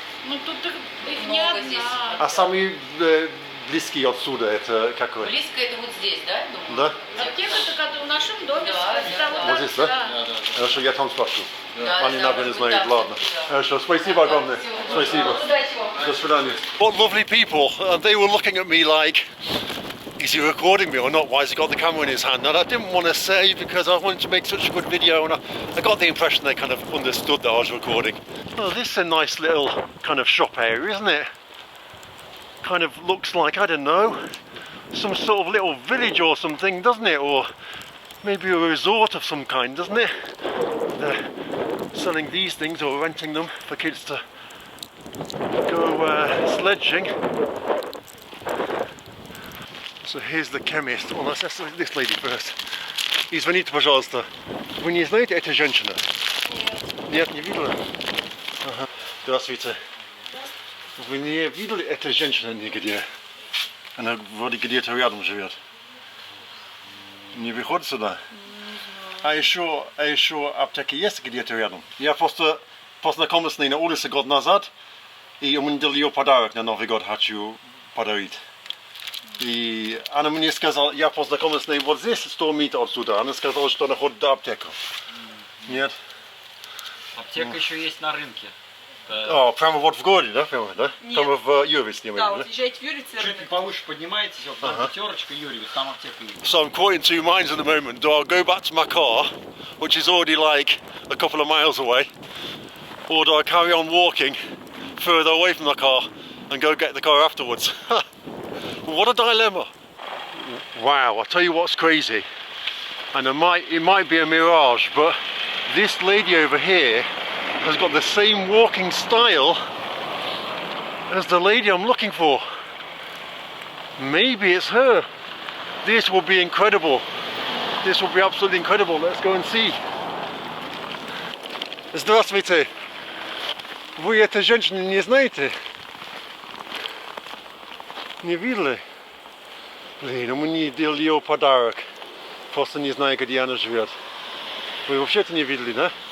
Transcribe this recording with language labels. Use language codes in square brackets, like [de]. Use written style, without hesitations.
[ru] Ну тут их не одна. Здесь. А самые близкие отсюда, это какой? Близко это вот здесь, да? Да? Аптека-то как в нашем доме. Да. Вот здесь, да? Да. Хорошо, я там спрошу. Да, Они, наверное, знают, ладно. Хорошо, спасибо огромное. Спасибо. До свидания. [en] What lovely people. They were looking at me like, is he recording me or not? Why has he got the camera in his hand? And I didn't want to say because I wanted to make such a good video, and I got the impression they kind of understood that I was recording. Oh, this is a nice little kind of shop area, isn't it? Kind of looks like, I don't know, some sort of little village or something, doesn't it? Or maybe a resort of some kind, doesn't it? They're selling these things or renting them for kids to go sledging. So here's the chemist. Well, let's ask this lady first. [ru] Извините, пожалуйста. Вы не знаете эту женщину? Нет. Нет, не видела? Ага. Здравствуйте. Вы не видели эту женщину нигде? Она вроде где-то рядом живет. Не выходит сюда? А еще аптека есть где-то рядом? Я просто познакомился с ней на улице год назад, и у меня дал ее подарок на Новый год, хочу подарить. И она мне сказала, я познакомился с ней вот здесь, 100 метров отсюда. Она сказала, что она ходит до аптеки. Нет? Аптека еще есть на рынке. О, прямо вот в городе, да? Прямо, да? Нет. Прямо в Юрьевец, не Да, да? вот езжайте в Юрьевец. Чуть повыше поднимаетесь, вот там пятерочка, Юрьевец, там аптека есть. [en] So I'm quite in two minds at the moment. Do I go back to my car, which is already like a couple of miles away, or do I carry on walking further away from the car and go get the car afterwards? What a dilemma. Wow, I'll tell you what's crazy. And it might be a mirage, but this lady over here has got the same walking style as the lady I'm looking for. Maybe it's her. This will be incredible. This will be absolutely incredible. Let's go and see. [ru] Здравствуйте. Вы эту женщину не знаете? Не видели? Блин, мне дал ее подарок. Просто не знаю, где она живет. Вы вообще-то не видели, да?